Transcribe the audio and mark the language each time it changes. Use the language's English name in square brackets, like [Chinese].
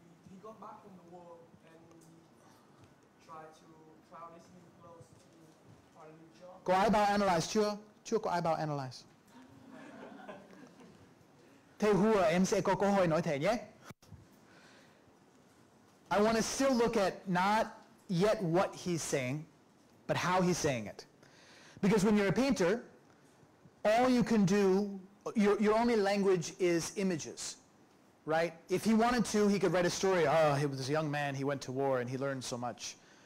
[English] He got back from the war and tried to try his new clothes to find a new job. [Vietnamese] Có ai bảo analyze chưa? Chưa có ai bảo analyze. Thế hùa em sẽ có cơ hội nói thế nhé. [English] I want to still look at not yet what he's saying, but how he's saying it. Because when you're a painter, all you can do, your only language is images, right? If he wanted to, he could write a story. Oh, he was a young man, he went to war and he learned so much.